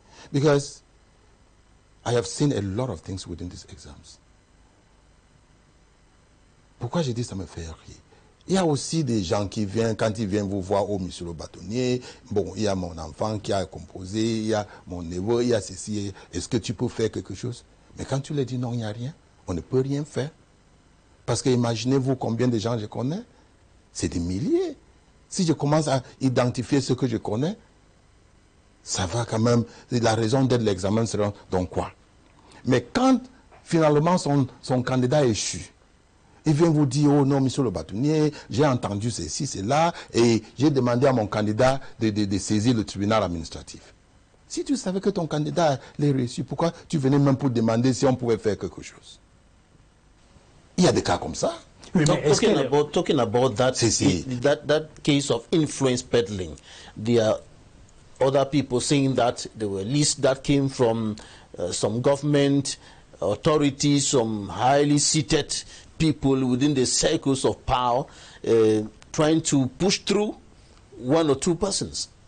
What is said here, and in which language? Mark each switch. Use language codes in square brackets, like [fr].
[en] Because I have seen a lot of things within these exams. [fr] Pourquoi j'ai dit ça me fait rire? Il y a aussi des gens qui viennent, quand ils viennent vous voir, oh, monsieur le bâtonnier, bon, il y a mon enfant qui a composé, il y a mon neveu, il y a ceci, est-ce que tu peux faire quelque chose? Mais quand tu leur dis non, il n'y a rien, on ne peut rien faire. Parce que imaginez-vous combien de gens je connais, c'est des milliers. Si je commence à identifier ce que je connais, ça va quand même, la raison d'être l'examen sera donc quoi? Mais quand finalement son candidat échoue, il vient vous dire, oh non, monsieur le bâtonnier, j'ai entendu ceci, cela, et j'ai demandé à mon candidat de saisir le tribunal administratif. Si tu savais que ton candidat l'ait reçu, pourquoi tu venais même pour demander si on pouvait faire quelque chose? Il y a des cas comme ça. [en] Oui, talking about that, that case of influence peddling, there are other people saying that there were lists that came from some government authorities, some highly seated people within the circles of power trying to push through one or two persons.